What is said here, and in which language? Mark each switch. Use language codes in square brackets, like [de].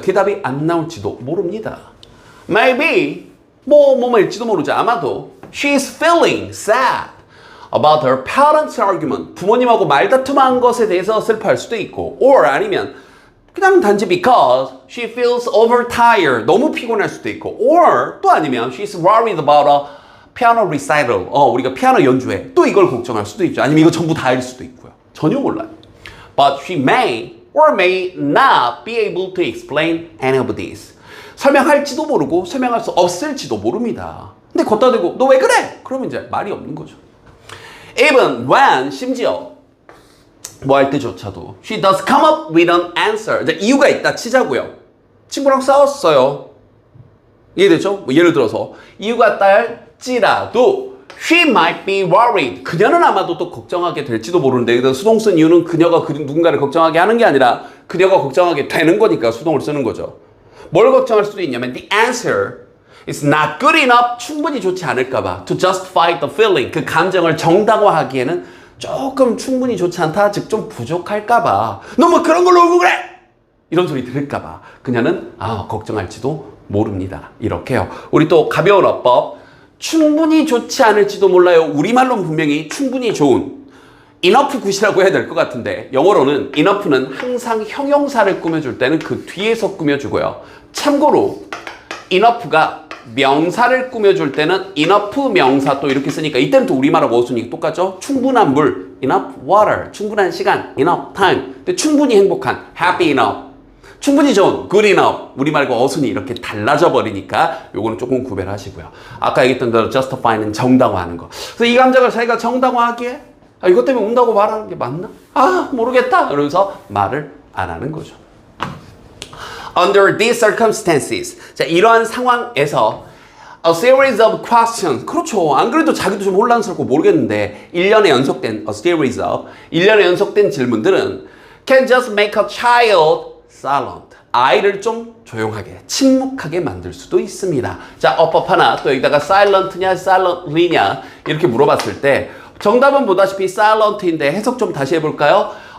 [ko] 대답이 안 나올지도 모릅니다. Maybe 뭐일지도 모르죠. 아마도 [en] she's feeling sad about her parents' argument. [ko] 부모님하고 말다툼한 것에 대해서 슬퍼할 수도 있고 or 아니면 그냥 단지 [en] because she feels overtired. [ko] 너무 피곤할 수도 있고 [en] or [ko] 또 아니면 [en] she's worried about a piano recital. [ko] 우리가 피아노 연주회 또 이걸 걱정할 수도 있죠. 아니면 이거 전부 다일 수도 있고요. 전혀 몰라요. [en] But she may or may not be able to explain any of this. [ko] 설명할지도 모르고 설명할 수 없을지도 모릅니다. 근데 걷다 대고 너 왜 그래? 그러면 이제 말이 없는 거죠. [en] Even when [ko] 심지어 뭐 할 때조차도 [en] she does come up with an answer. [ko] 이제 이유가 있다 치자고요. 친구랑 싸웠어요. 이해되죠? 뭐 예를 들어서 이유가 있다할지라도 [en] she might be worried. [ko] 그녀는 아마도 또 걱정하게 될지도 모르는데 수동 쓴 이유는 그녀가 누군가를 걱정하게 하는 게 아니라 그녀가 걱정하게 되는 거니까 수동을 쓰는 거죠. 뭘 걱정할 수도 있냐면 [en] the answer is not good enough. [ko] 충분히 좋지 않을까 봐. [en] to justify the feeling. [ko] 그 감정을 정당화하기에는 조금 충분히 좋지 않다. 즉 좀 부족할까 봐. 너 뭐 그런 걸로 울고 그래? 이런 소리 들을까봐 그녀는 걱정할지도 모릅니다. 이렇게요. 우리 또 가벼운 어법. 충분히 좋지 않을지도 몰라요. 우리말로는 분명히 충분히 좋은 enough good이라고 해야 될 것 같은데 영어로는 enough는 항상 형용사를 꾸며줄 때는 그 뒤에서 꾸며주고요. 참고로 enough가 명사를 꾸며줄 때는 enough 명사 또 이렇게 쓰니까 이때는 또 우리말하고 어순이 똑같죠? 충분한 물, enough water, 충분한 시간, enough time. 근데 충분히 행복한, happy enough. 충분히 좋은, good enough. 우리말과 어순이 이렇게 달라져 버리니까 요거는 조금 구별하시고요. 아까 얘기했던 대로 justify는 정당화하는 거. 그래서 이 감정을 자기가 정당화하기에 이것 때문에 운다고 말하는 게 맞나? 모르겠다. 이러면서 말을 안 하는 거죠. [en] Under these circumstances. [ko] 자, 이러한 상황에서 [en] a series of questions. [ko] 그렇죠. 안 그래도 자기도 좀 혼란스럽고 모르겠는데 1년에 연속된 a series of 1년에 연속된 질문들은 [en] can just make a child silent. [ko] 아이를 좀 조용하게, 침묵하게 만들 수도 있습니다. 자, 어법 하나 또 여기다가 silent냐, silently냐 이렇게 물어봤을 때 정답은 보다시피 silent인데 해석 좀 다시 해볼까요?